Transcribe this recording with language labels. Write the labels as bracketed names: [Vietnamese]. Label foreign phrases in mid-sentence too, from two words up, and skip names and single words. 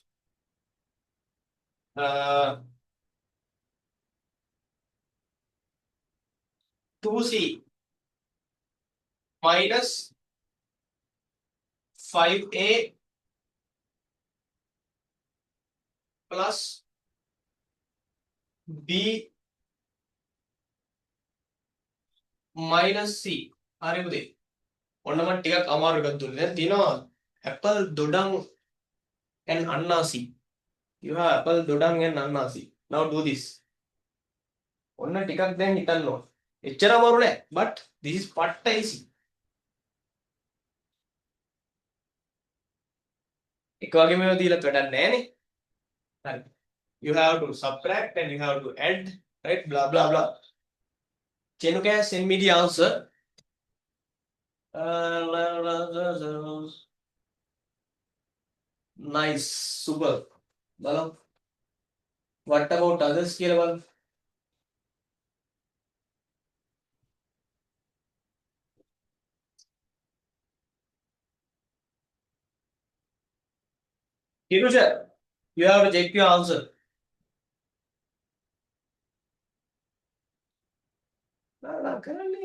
[English] 2c minus 5a plus b minus c. [Sinhala] හරි පුතේ. ඔන්න මම ටිකක් අමාරු එකක් දුන්නේ. දැන් තියෙනවා apple dodang and annasi. [English] You have apple dodang and annasi. Now do this. [Sinhala] ඔන්න ටිකක් දැන් හිතන්න ඕන. එච්චර අමාරු නෑ. [English] But this is [Sinhala] පට්ට easy. එක වගේම ඒවා දීලත් වැඩක් නෑනේ. හරි. [English] You have to subtract and you have to add, right? Blah blah blah. Chenuka, send me the answer. Nice, super. Balam. What about others [Sinhala] කියලා බලන්න. [English] Kirusha, you have to check your answer. No, currently.